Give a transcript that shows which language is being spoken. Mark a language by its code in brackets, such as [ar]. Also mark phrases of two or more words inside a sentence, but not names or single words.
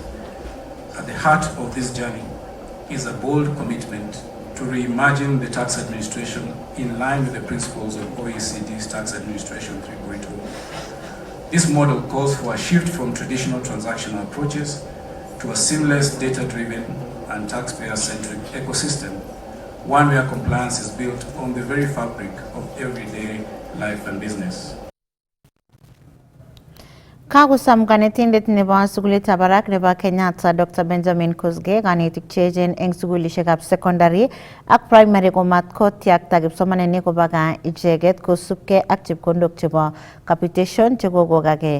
[en] At the heart of this journey is a bold commitment to reimagine the tax administration in line with the principles of OECD's Tax Administration 3.0. This model calls for a shift from traditional transactional approaches to a seamless, data-driven, and taxpayer-centric ecosystem, one where compliance is built on the very fabric of everyday life and business. [kln] Kagusam kanetindet nebo sugulit barak nebo Kenyatta Dr. Benjamin Kosgei kanetik cheechen eng sugulishekab secondary ak primary komat kotyakta kipsomaninik koba icheket kosubkei ak chepkondok chebo capitation chekokokake.